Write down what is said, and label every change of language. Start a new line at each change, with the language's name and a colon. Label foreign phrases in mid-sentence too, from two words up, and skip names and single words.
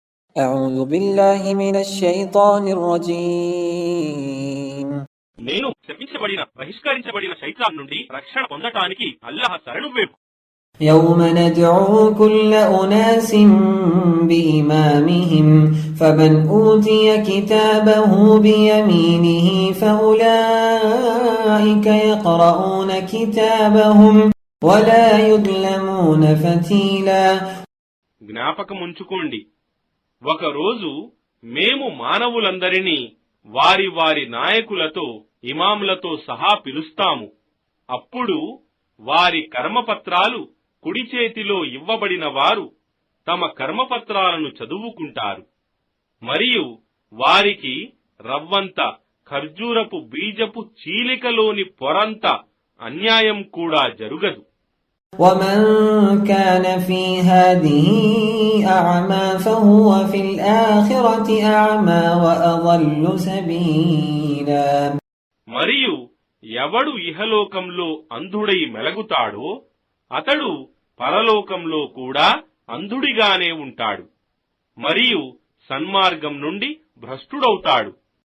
Arabic: أعوذ بالله من الشيطان الرجيم
Telugu: నేను శపించబడిన బహిష్కరించబడిన శైతాన్ నుండి రక్షణ పొందటానికి అల్లాహ్ శరణు వేపు.
Arabic: يوم ندعو كل أناس بإمامهم فمن أوتي كتابه بيمينه فأولئك يقرؤون كتابهم ولا يظلمون فتيلا.
Telugu: జ్ఞాపకముంచుకోండి, ఒకరోజు మేము మానవులందరినీ వారి వారి నాయకులతో ఇమాములతో సహా పిలుస్తాము. అప్పుడు వారి కర్మపత్రాలు కుడి చేతిలో ఇవ్వబడిన వారు తమ కర్మపత్రాలను చదువుకుంటారు. మరియు వారికి రవ్వంత ఖర్జూరపు బీజపు చీలికలోని పొరంత అన్యాయం కూడా జరుగదు.
Arabic: ومن كان في هذه أعمى فهو في الآخرة أعمى وأضل سبيلا.
Telugu: మరియు ఎవడు ఇహలోకంలో అంధుడై మెలగుతాడో అతడు పరలోకంలో కూడా అంధుడిగానే ఉంటాడు మరియు సన్మార్గం నుండి భ్రష్టుడవుతాడు.